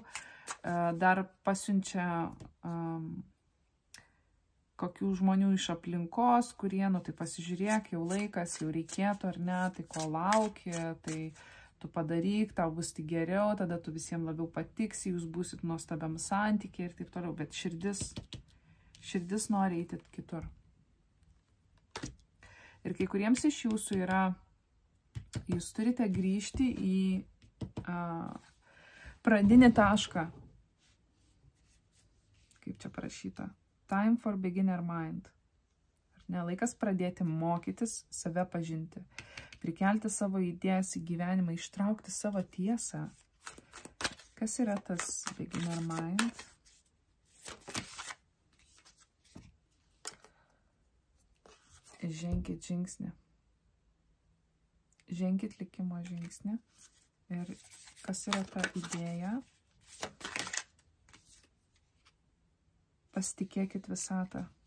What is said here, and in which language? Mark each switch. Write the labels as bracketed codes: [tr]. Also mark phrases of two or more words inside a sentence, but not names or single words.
[lt] Dar pasiunčia kokių žmonių iš aplinkos, kurie, tai pasižiūrėk, jau laikas, jau reikėtų, ar ne, tai ko lauki, tai tu padaryk, tau bus tik geriau, tada tu visiems labiau patiksi, jūs būsit nuostabiam santykiai ir taip toliau, bet širdis nori eiti kitur. Ir kai kuriems iš jūsų yra, jūs turite grįžti į pradinį tašką. Kaip čia parašyta? [en] Time for beginner mind. [lt] Ar ne, laikas pradėti mokytis, save pažinti, prikelti savo idėjas į gyvenimą, ištraukti savo tiesą. Kas yra tas [en] beginner mind? [lt] Ženkit žingsnį. Ženkit likimo žingsnį. Ir kas yra ta idėja? Pasitikėkit visatą.